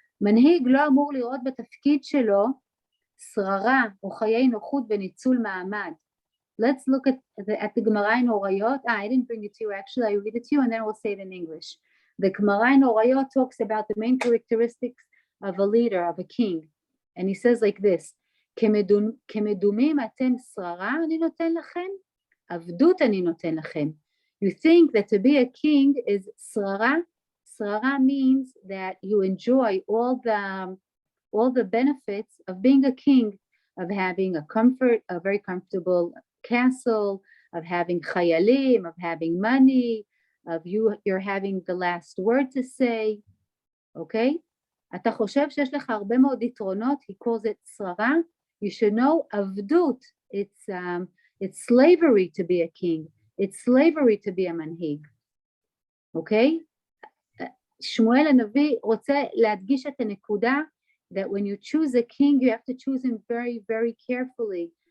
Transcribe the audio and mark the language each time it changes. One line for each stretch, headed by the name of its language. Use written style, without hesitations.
Hebrew: מנהיג לא אמור לראות בתפקיד שלו שררה או חיי נוחות בניצול מעמד.
English: Let's look at the Gemara in Orayot. I didn't bring it to you, actually. I read it to you and then we'll say it in English. The Gemara in Orayot talks about the main characteristics of a leader, of a king. And he says like this,
Hebrew: כמדומים אתם שררה אני נותן לכם, עבדות אני נותן לכם.
English: You think that to be a king is שררה? Srara means that you enjoy all the benefits of being a king, of having a very comfortable castle, of having chayalim, of having money, of you're having the last word to say, okay?
Hebrew: אתה חושב שיש לך הרבה מאוד יתרונות,
English: he calls it srara. You should know avdut, it's slavery to be a king, it's slavery to be a manhig, okay?
Hebrew: שמואל הנביא רוצה להדגיש את הנקודה
English: that when you choose a king, you have to choose him very, very carefully.